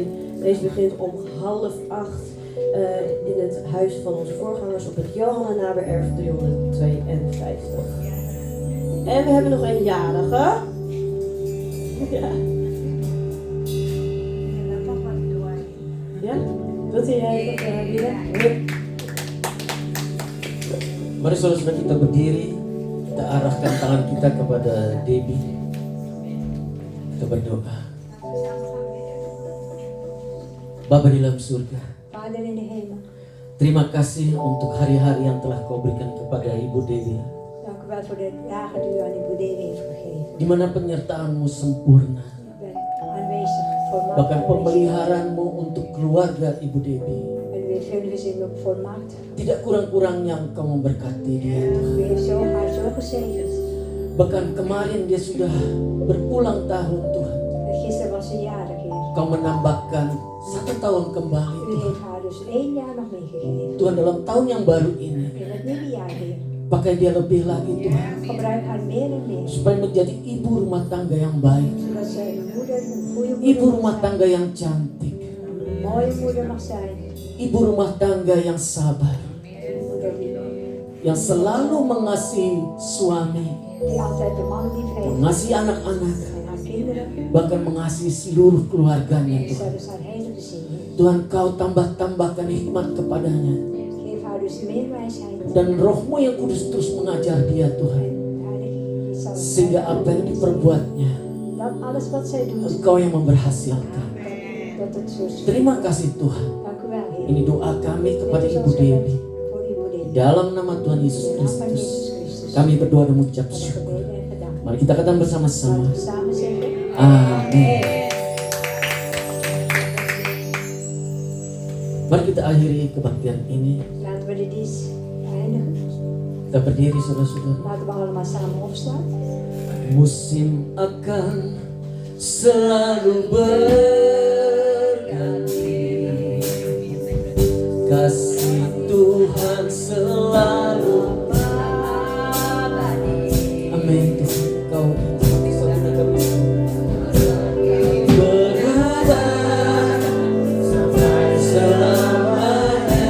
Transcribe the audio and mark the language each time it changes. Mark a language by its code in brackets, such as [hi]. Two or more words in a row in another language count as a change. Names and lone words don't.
[nl] Deze begint om 7:30 in het huis van onze voorgangers op het Johanna Nabererf 352. En we hebben nog een jarige. Ja. Ja? Wilt u jij nog willen? [id] Mari saudara kita berdiri, kita arahkan tangan kita kepada Debbie. Kita berdoa. Bapa di dalam surga, [nl] Vader in de hemel, [id] terima kasih untuk hari-hari yang telah kau berikan kepada Ibu Debbie. [nl] dank u wel voor de dagen die u aan uw Debbie heeft gegeven. [id] Di mana penyertaanmu sempurna. [nl] U bent aanwezig, volmaakt Bahkan aanwezig. [id] pemeliharaanmu untuk keluarga Ibu Debbie. [nl] En u heeft hun gezin ook volmaakt. [id] Tidak kurang-kurangnya engkau memberkati dia. [nl] U heeft haar zo gezegend. [id] Bahkan kemarin dia sudah berulang tahun Tuhan. [nl] En gisteren was ze jarig, Heer. [id] Kau menambahkan 1 tahun kembali [nl] U Tuhan. heeft haar dus 1 jaar nog meegegeven. [id] Tuhan dalam tahun yang baru ini, [nl] In het nieuwe jaar, Heer. [id] pakai dia lebih lagi Tuhan. [nl] Gebruik haar meer en meer. [id] Supaya menjadi ibu rumah tangga yang baik. [nl] Zodat zij een moeder, een goede Ibu moeder rumah mag [id] tangga yang cantik. [nl] zijn. Een mooie moeder mag zijn. [id] Ibu rumah tangga yang sabar. [nl] Een moeder [id] Yang selalu mengasihi suami. [nl] die altijd de man lief heeft. [id] Mengasihi anak-anak. [nl] En haar kinderen. [id] Bahkan mengasihi seluruh keluarganya [nl] En Tuhan. zij dus haar hele gezin. [id] Tuhan kau tambahkan hikmat kepadanya. [nl] Geef haar dus meer wijsheid. [id] Dan rohmu yang kudus terus mengajar dia Tuhan. [nl] En Heilige Geest zal [id] Sehingga apa yang diperbuatnya, [nl] dat alles wat zij doet, [id] Engkau yang memberhasilkan. [nl] dat het zo is. [id] Terima kasih Tuhan. [nl] Dank u wel, Heer. [id] Ini doa kami kepada [nl] Dit is Ibu ons gebed Debbie. voor Ibu Debbie. [id] Dalam nama Tuhan Yesus [nl] In de naam van Kristus, Jezus Christus. [id] kami berdoa dan mengucap [nl] Hebben syukur. gebeden en gedaan. [id] Mari kita katakan bersama-sama. [nl] Laten we samen zeggen. [id] Amin. Mari kita akhiri kebaktian ini. [nl] Laten we de dienst eindigen. [id] Kita berdiri saudara-saudara. [nl] Laten we allemaal samen opstaan. [id] Musim akan selalu berganti. Kasih Tuhan selalu abadi. Amin. Kau berubah selamanya.